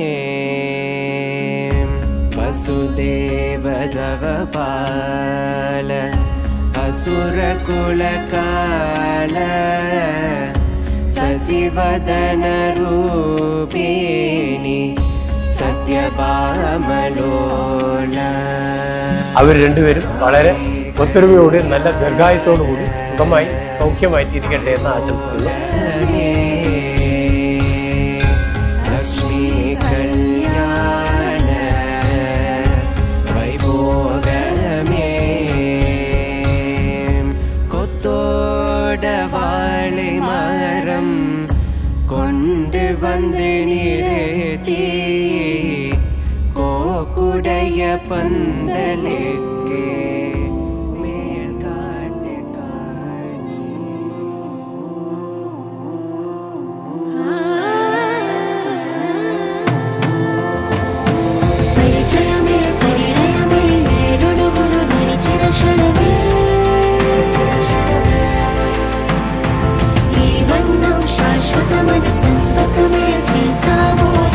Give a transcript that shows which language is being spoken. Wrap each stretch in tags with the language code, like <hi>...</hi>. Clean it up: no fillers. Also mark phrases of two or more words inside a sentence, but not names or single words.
<sa>वसुदेव दवपाल असुरकुलकाल शशिवदन रूपिणी സത്യഭാമലോല.</sa> <ml>അവർ രണ്ടുപേരും വളരെ ഒത്തൊരുമയോടെ നല്ല ദീർഘായുസോടുകൂടി സുഖമായി സൗഖ്യമായിട്ടിരിക്കട്ടെ എന്ന് ആശംസിക്കുന്നു.</ml> <te>లక్ష్మి కల్యాణ వైభోగమే</te> <ta>കൊത്തോട വാഴை മരം கொண்டு வந்து நிறுத்தி கோக்குடைய பந்தலுக்கு மேல் காட்டு காணி.</ta> <te>పరిచయమే పరిణయమే ఏడుగురు నడిచిన క్షణమే ఈ బంధం శాశ్వతమని సంతకమే చేశాము.</te>